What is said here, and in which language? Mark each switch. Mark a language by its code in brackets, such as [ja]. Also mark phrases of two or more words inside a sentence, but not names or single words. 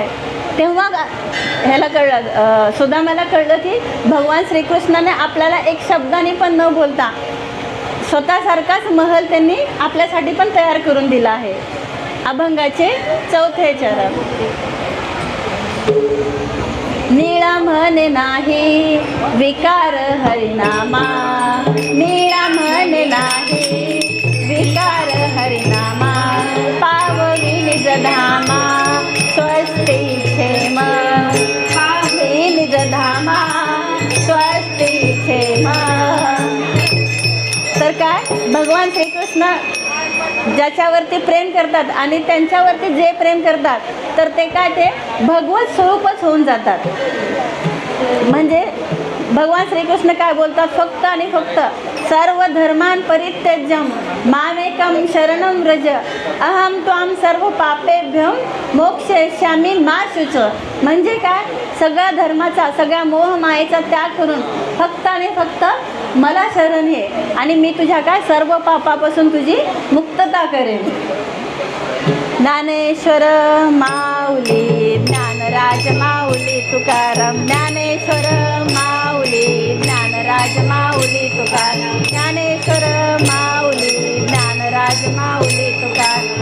[mr] तेव्हा ह्याला कळलं, सुदामाला कळलं की भगवान श्रीकृष्णाने आपल्याला एक शब्दाने पण न बोलता स्वतःसारखाच महल त्यांनी आपल्यासाठी पण तयार करून दिला आहे. अभंगाचे 4थे चरण. निळा म्हणे नाही विकार हरिनामा, निळा म्हणे नाही विकार हरिनामा, पाववी निज धामा स्वस्ती क्षेम, पाववी निज धामा स्वस्ती क्षेम. तर काय? भगवान श्रीकृष्ण ज्याच्यावरती प्रेम करतात आणि त्यांच्यावरती जे प्रेम करतात तर ते काय? ते भगवत स्वरूपच होऊन जातात. म्हणजे भगवान श्रीकृष्ण काय बोलतात? [sa] फक्त आणि फक्त सर्व धर्मान परित्यज्यम मामेकम शरणम व्रज अहम त्वाम सर्व पापेभ्यम मोक्षयिष्यामि मा शुच. [mr] म्हणजे काय? सगळ्या धर्माचा, सगळ्या मोहमायेचा त्याग करून फक्त आणि फक्त मला शरण हे, आणि मी तुझ्या सर्व पापापासून तुझी मुक्तता करेन. ज्ञानेश्वर माऊली ज्ञानराज माऊली तुकाराम, ज्ञानेश्वर माऊली ज्ञानराज माऊली तुकाराम, ज्ञानेश्वर माऊली ज्ञानराज माऊली तुकाराम.